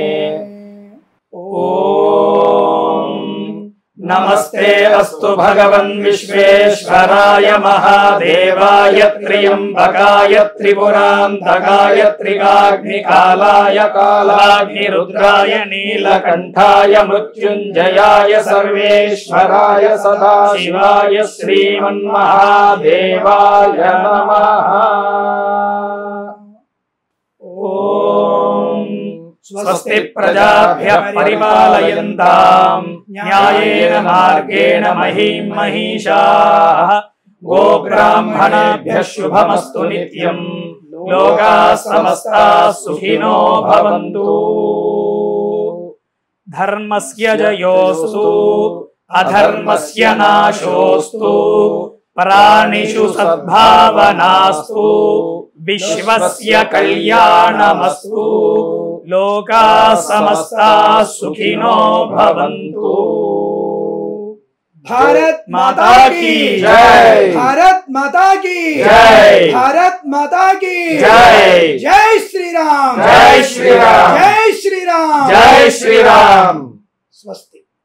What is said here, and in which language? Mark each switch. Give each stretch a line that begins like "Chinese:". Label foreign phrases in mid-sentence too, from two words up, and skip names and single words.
Sanskrit: ఓం నమస్తే అస్తు భగవన్ విశ్వేశ్వరాయ మహాదేవాయ త్ర్యంబకాయ త్రిపురాంతకాయ త్రికాగ్నికాలాయ కాలాగ్నిరుద్రాయ నీలకంఠాయ మృత్యుంజయాయ సర్వేశ్వరాయ సదాశివాయ శ్రీమన్మహాదేవాయ నమః. ఓం స్వస్తి ప్రజాభ్యః పరిపాలయంతాం న్యాయేన మార్గేణ మహీం మహిషాః. గోబ్రాహ్మణేభ్యః శుభమస్తు నిత్యం. లోకాః సమస్తాః సుఖినో భవంతు. ధర్మస్య జయోస్తు అధర్మస్య నాశోస్తు. ప్రాణిషు సద్భావనాస్తు. విశ్వస్య కళ్యాణమస్తు. లోకాః సమస్తాః సుఖినో భవంతు.
Hindi: भारत माता की जय. भारत माता की जय. भारत माता की जय. जय श्री राम जय श्री राम. जय श्री राम जय श्री राम. स्वस्थ